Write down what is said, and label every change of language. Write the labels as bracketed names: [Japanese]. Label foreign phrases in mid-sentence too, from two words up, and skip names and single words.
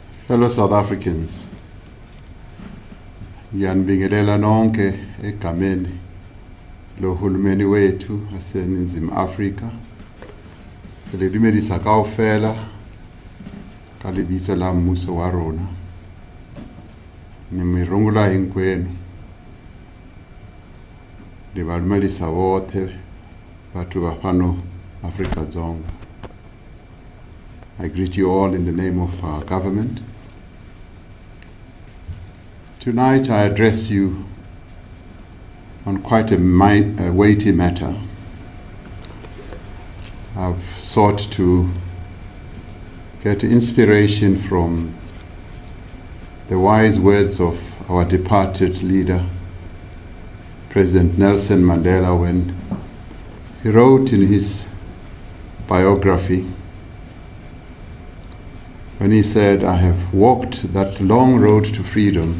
[English] Fellow South Africans, [Zulu] ngiyanibingelela nonke egameni lohulumeni wethu waseNingizimu Afrika. [Southern Sotho] Le dumedisa kaofela ka lebitso la mmuso wa rona. [Tsonga] Nimirungula hinkwenu. [Tswana] Le balmelisa bote batho ba fano Afrika Dzonga. [English] I greet you all in the name of our government. Tonight I address you on quite a weighty matter. I've sought to get inspiration from the wise words of our departed leader, President Nelson Mandela, when he wrote in his biography, when he said, "I have walked that long road to freedom.